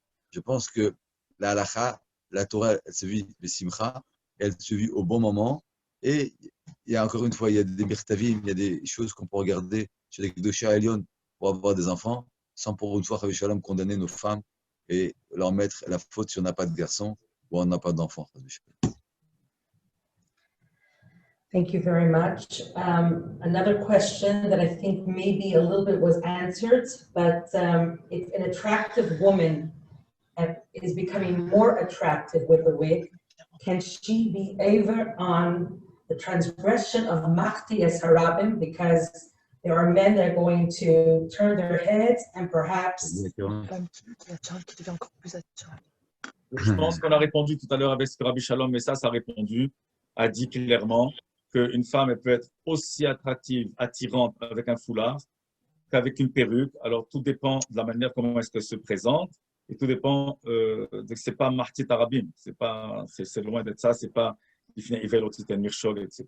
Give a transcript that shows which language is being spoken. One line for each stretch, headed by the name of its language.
French: Je pense que la halakha, la Torah, elle se vit le simcha, elle se vit au bon moment. Et il y a encore une fois, il y a des mirtavim, il y a des choses qu'on peut regarder chez les Gdoshé Elyon pour avoir des enfants, sans pour une fois, Rabbi Shalom, condamner nos femmes et leur mettre la faute si on n'a pas de garçon ou on n'a pas d'enfant.
English: Thank you very much. Another question that I think maybe a little bit was answered, but if an attractive woman is becoming more attractive with the wig, can she be ever on the transgression of Machti es Harabim, because there are men that are going to turn their heads and perhaps...
French: Femme qui attire, qui devient encore plus attirante. Je pense qu'on a répondu tout à l'heure avec ce que Rabbi Shalom Messas a répondu, a dit clairement qu'une femme elle peut être aussi attractive, attirante avec un foulard qu'avec une perruque. Alors tout dépend de la manière comment est-ce qu'elle se présente et tout dépend de c'est pas Martit Arabim, c'est loin d'être ça, c'est pas Ivel Otiten Mirchol, etc.